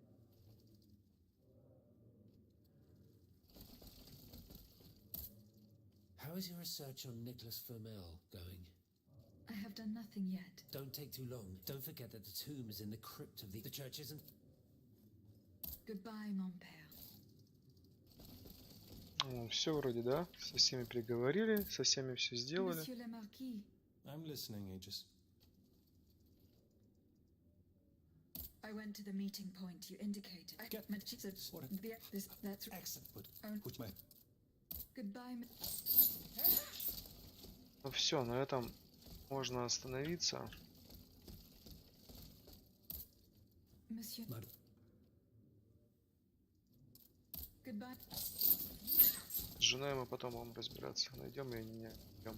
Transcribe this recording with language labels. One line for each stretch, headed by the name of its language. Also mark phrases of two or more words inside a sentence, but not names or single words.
English: How is your research on Nicholas Flamel going? I have done nothing yet. Don't take too long. Don't forget that the tomb is in the crypt of the church isn't... Goodbye,
French: mon père.
Russian: Ну, все вроде, да? Со всеми переговорили, со всеми все сделали.
French: Monsieur le Marquis.
English: I'm listening, Aegis. I went to the meeting point you indicated. Get That's excellent, but Which may... Goodbye.
Russian: Ну все, на этом можно остановиться.
French: Monsieur.
English: Goodbye.
Russian: С женой мы потом будем разбираться, найдем или не найдем.